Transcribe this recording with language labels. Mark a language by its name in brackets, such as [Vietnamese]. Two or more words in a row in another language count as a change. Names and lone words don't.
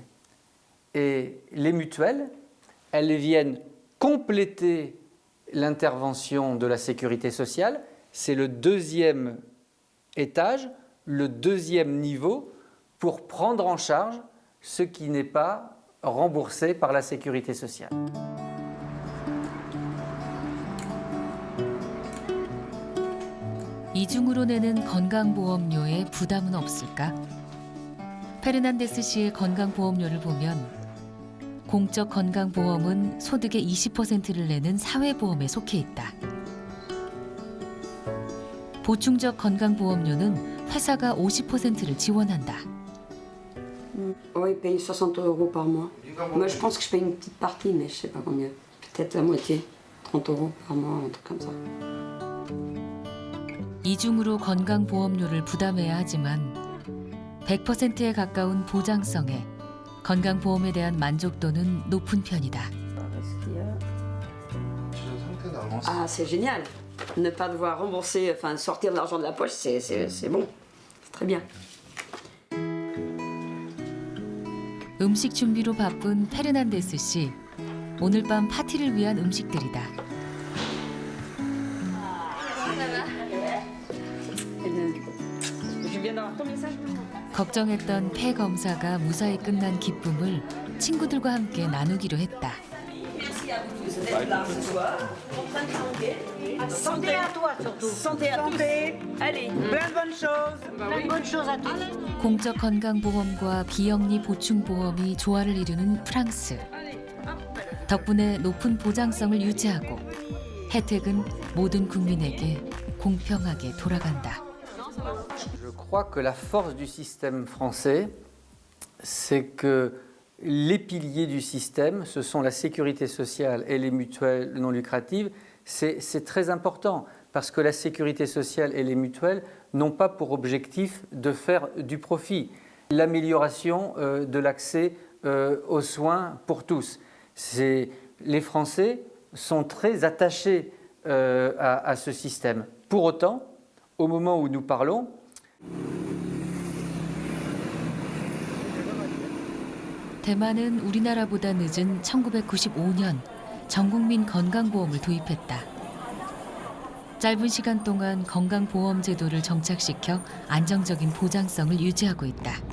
[French] Et les mutuelles, elles viennent compléter l'intervention de la sécurité sociale. C'est le deuxième étage, le deuxième niveau pour prendre en charge ce qui n'est pas remboursé par la sécurité sociale. [Korean] 이중으로 내는 건강보험료에 부담은 없을까? 페르난데스 씨의 건강보험료를 보면 공적 건강보험은 소득의 20%를 내는 사회보험에 속해 있다. 보충적 건강보험료는 회사가 50%를 지원한다. [French] Oui, ils payent 60 € par mois. Moi, je pense que je paye une petite partie, mais je sais pas combien. Peut-être la moitié, 30 € par mois, un truc comme ça. [Korean] 이중으로 건강보험료를 부담해야 하지만 100%에 가까운 보장성에 건강보험에 대한 만족도는 높은 편이다. [French] Ah, c'est génial. Ne pas devoir rembourser, enfin sortir de l'argent de la poche, c'est bon. C'est très bien. [Korean] 음식 준비로 바쁜 페르난데스 씨. 오늘 밤 파티를 위한 음식들이다. 걱정했던 폐 검사가 무사히 끝난 기쁨을 친구들과 함께 나누기로 했다. [French] Santé à toi surtout. Santé à tous. Allez, plein de bonnes choses. Plein de bonnes choses à tous. [Korean] 공적 건강보험과 비영리 보충보험이 조화를 이루는 프랑스. 덕분에 높은 보장성을 유지하고 혜택은 모든 국민에게 공평하게 돌아간다. [French] Je crois que la force du système français, c'est que les piliers du système, ce sont la sécurité sociale et les mutuelles non lucratives. C'est très important parce que la sécurité sociale et les mutuelles n'ont pas pour objectif de faire du profit. L'amélioration de l'accès aux soins pour tous. Les Français sont très attachés à ce système. Pour autant, au moment où nous parlons, [Korean] 대만은 우리나라보다 늦은 1995년 전국민 건강보험을 도입했다. 짧은 시간 동안 건강보험 제도를 정착시켜 안정적인 보장성을 유지하고 있다.